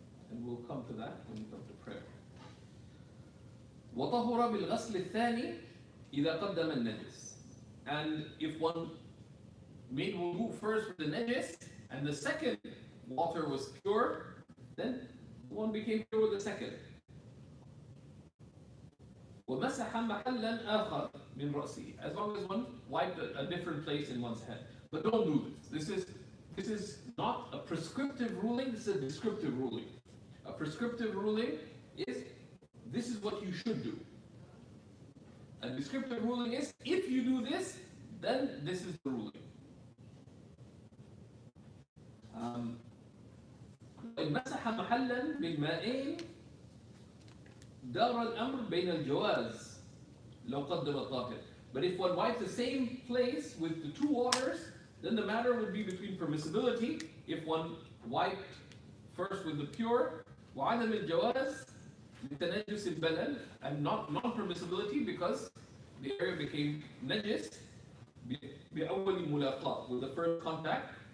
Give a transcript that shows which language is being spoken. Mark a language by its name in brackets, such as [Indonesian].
[English] And we'll come to that when we come to prayer. [Arabic] وطهر بالغسل الثاني إذا قدم النجس. [English] And if one made wudu first with the najis and the second water was pure, then one became pure with the second. [Arabic] ومسح محلا آخر من رأسه, [English] as long as one wiped a different place in one's head. But don't do this. This is not a prescriptive ruling, this is a descriptive ruling. A prescriptive ruling is, this is what you should do. A descriptive ruling is, if you do this, then this is the ruling. [Arabic] إن مسح محلا بالمائين دار الأمر بين الجواز لو قدم الطاهر. [English] But if one wipes the same place with the 2 waters, then the matter would be between permissibility if one wiped first with the pure, [Arabic] وعدم الجواز لتنجس البلل, [English] and not non-permissibility because the area became najis [Arabic] بأول ملاقاة, [English] with the first contact.